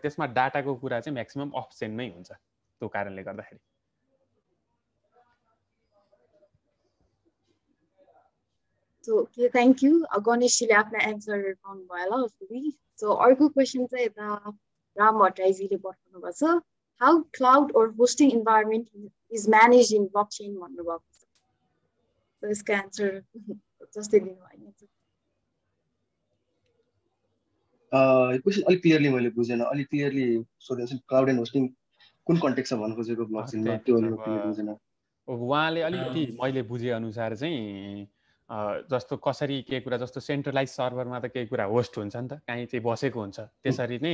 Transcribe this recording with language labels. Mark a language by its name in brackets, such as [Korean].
[Nepali] त्यसमा डाटाको कुरा चाहिँ म्याक्सिमम अप्सनमै हुन्छ. त्यो कारणले गर्दाखेरि [English] So, okay, thank you. [Nepali] गणेशजीले आफ्नो एन्सर पाउनुभयो होला फेरि. सो अर्को क्वेसन चाहिँ यता राम भट्टराईजीले पठाउनु भएको छ. [English] How cloud or hosting environment is managed in blockchain [Nepali] भन्नुभएको छ. So यसको एन्सर जस्तै दिनुभयो. क्वेसन अलिक क्लियरली मैले बुझेन. अलिक क्लियरली सोधेछु. क्लाउड एन्ड होस्टिङ कुन कन्टेक्स्टमा भन्नु खोजेको ब्लकचेनमा त्यो अलिक क्लियर बुझेन. उहाँले अलिकति मैले बुझे अनुसार चाहिँ जस्तो कसरी केही कुरा जस्तो सेन्ट्रलाइज सर्भरमा त केही कुरा होस्ट हुन्छ नि त कहीँ चाहिँ बसेको हुन्छ त्यसरी नै